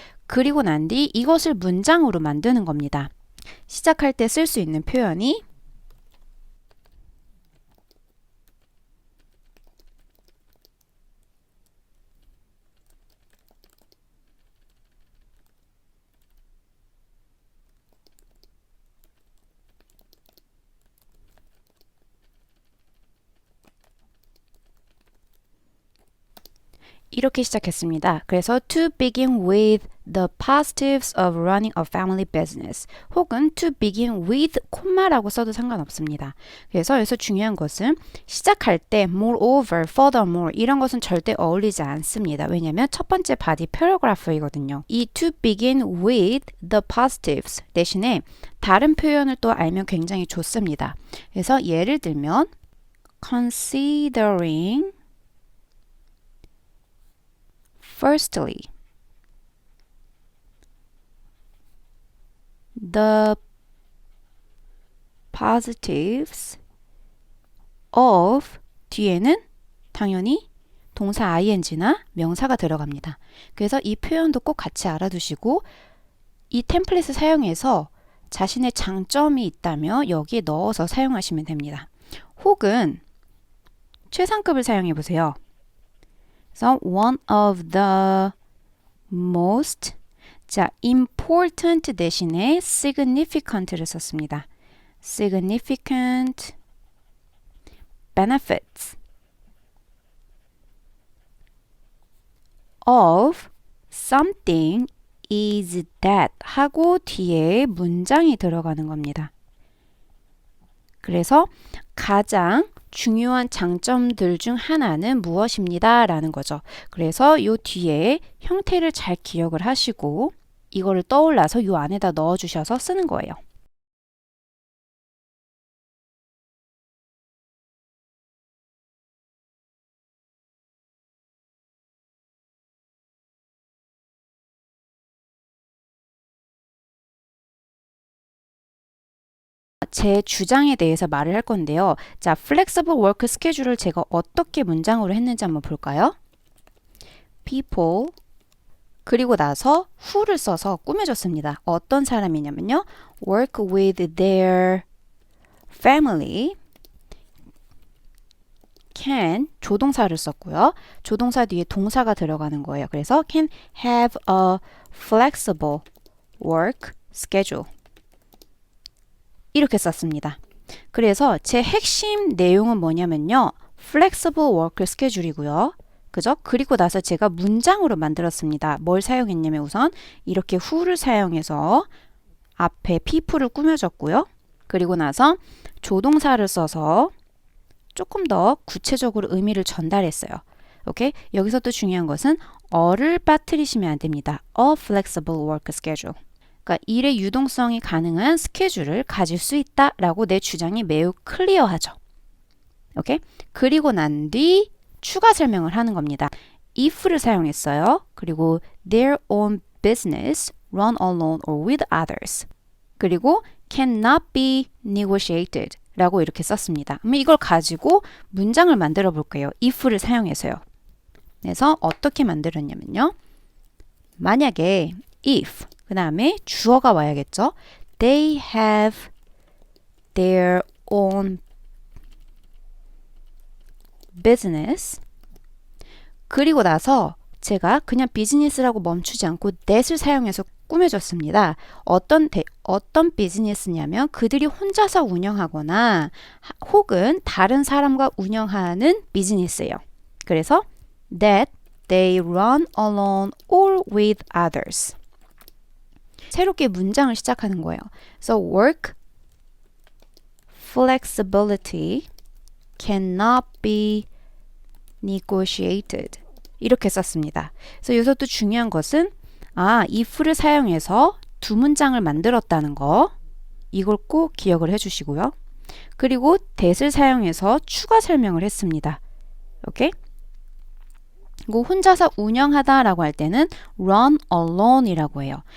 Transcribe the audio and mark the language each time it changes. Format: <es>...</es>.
<ko>그리고 난 뒤 이것을 문장으로 만드는 겁니다. 시작할 때 쓸 수 있는 표현이 이렇게 시작했습니다. 그래서</ko> <en>to begin with the positives of running a family business</en> <ko>혹은</ko> <en>to begin with</en> <ko>콤마라고 써도 상관없습니다. 그래서 여기서 중요한 것은 시작할 때 moreover, furthermore 이런 것은 절대 어울리지 않습니다. 왜냐하면 첫 번째 바디 패러그래프이거든요. 이</ko> <en>to begin with the positives</en> <ko>대신에 다른 표현을 또 알면 굉장히 좋습니다. 그래서 예를 들면</ko> <en>considering Firstly, the positives of</en> <ko>뒤에는 당연히 동사 ing나 명사가 들어갑니다. 그래서 이 표현도 꼭 같이 알아두시고 이 템플릿을 사용해서 자신의 장점이 있다면 여기에 넣어서 사용하시면 됩니다. 혹은 최상급을 사용해 보세요. 그래서</ko> <en>one of the most 자, important</en> <ko>대신에</ko> <en>significant를</en> <ko>썼습니다.</ko> <en>significant benefits of something is that</en> <ko>하고 뒤에 문장이 들어가는 겁니다. 그래서 가장 중요한 장점들 중 하나는 무엇입니다? 라는 거죠. 그래서 요 뒤에 형태를 잘 기억을 하시고 이거를 떠올라서 요 안에다 넣어 주셔서 쓰는 거예요. 제 주장에 대해서 말을 할 건데요. 자, flexible work schedule을 제가 어떻게 문장으로 했는지 한번 볼까요? people 그리고 나서 who를 써서 꾸며줬습니다. 어떤 사람이냐면요.</ko> <en>work with their family can</en> <ko>조동사를 썼고요. 조동사 뒤에 동사가 들어가는 거예요. 그래서</ko> <en>can have a flexible work schedule</en> <ko>이렇게 썼습니다. 그래서 제 핵심 내용은 뭐냐면요.</ko> <en>flexible work schedule이고요.</en> <ko>그죠? 그리고 나서 제가 문장으로 만들었습니다. 뭘 사용했냐면 우선 이렇게 who를 사용해서 앞에 people를 꾸며줬고요. 그리고 나서 조동사를 써서 조금 더 구체적으로 의미를 전달했어요. 오케이? 여기서 또 중요한 것은 어를 빠뜨리시면 안 됩니다.</ko> <en>A flexible work schedule.</en> <ko>그러니까 일의 유동성이 가능한 스케줄을 가질 수 있다라고 내 주장이 매우 클리어하죠. 오케이? 그리고 난 뒤 추가 설명을 하는 겁니다. if를 사용했어요. 그리고</ko> <en>their own business run alone or with others.</en> <ko>그리고</ko> <en>cannot be negotiated</en> <ko>라고 이렇게 썼습니다. 그럼 이걸 가지고 문장을 만들어 볼게요. if를 사용해서요. 그래서 어떻게 만들었냐면요. 만약에 if 그 다음에 주어가 와야겠죠.</ko> <en>They have their own business.</en> <ko>그리고 나서 제가 그냥 비즈니스라고 멈추지 않고 that을 사용해서 꾸며줬습니다. 어떤 비즈니스냐면 그들이 혼자서 운영하거나 혹은 다른 사람과 운영하는 비즈니스예요. 그래서</ko> <en>that they run alone or with others.</en> <ko>새롭게 문장을 시작하는 거예요.</ko> <en>So work flexibility cannot be negotiated.</en> <ko>이렇게 썼습니다. 그래서 여기서 또 중요한 것은 if를 사용해서 두 문장을 만들었다는 거. 이걸 꼭 기억을 해주시고요. 그리고 that을 사용해서 추가 설명을 했습니다. 오케이? 그리고 혼자서 운영하다라고 할 때는</ko> <en>run alone</en> <ko>이라고 해요.</ko>